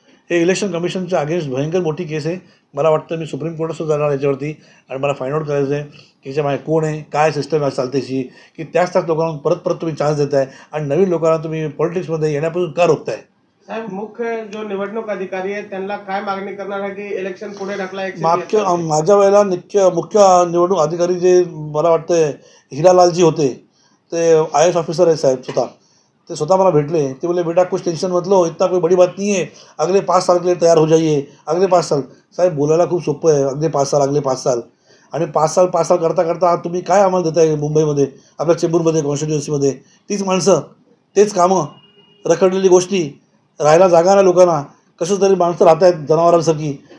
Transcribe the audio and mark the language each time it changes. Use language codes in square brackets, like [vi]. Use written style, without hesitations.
[mr] हे इलेक्शन कमिशनच्या अगेन्स्ट भयंकर मोठी केस आहे. मला वाटतं मी सुप्रीम कोर्टातसुद्धा जाणार याच्यावरती आणि मला फाइंड आउट करायचं आहे की याच्या मागे कोण आहे, काय सिस्टम चालते अशी की त्याच लोकांना परत तुम्ही चान्स देताय आणि नवीन लोकांना तुम्ही पॉलिटिक्समध्ये येण्यापासून का रोखताय? साहेब, मुख्य जो निवडणूक अधिकारी आहे त्यांना काय मागणी करणार आहे की इलेक्शन पुढे ढकला? माझ्या वेळेला मुख्य निवडणूक अधिकारी जे मला वाटतं हिरालालजी होते, ते IAS ऑफिसर आहे साहेब स्वतः. ते स्वतः मला भेटले. [hi] ते बोले बेटा कुछ टेंशन मत लो, इतना कोई बड़ी बात नहीं है, अगले 5 साल के लिए तयार हो जाइए. अगले 5 साल [mr] साहेब बोलायला खूप सोपं आहे, अगले 5 साल, अगले 5 साल. आणि 5 साल करता करता तुम्ही काय आम्हाला देताय? मुंबईमध्ये आपल्या चेंबूरमध्ये कॉन्स्टिट्युन्सीमध्ये तीच माणसं, तेच कामं, रखडलेली गोष्टी, राहायला जागा ना लोकांना, कसं तरी माणसं राहत आहेत जनावरांसारखी.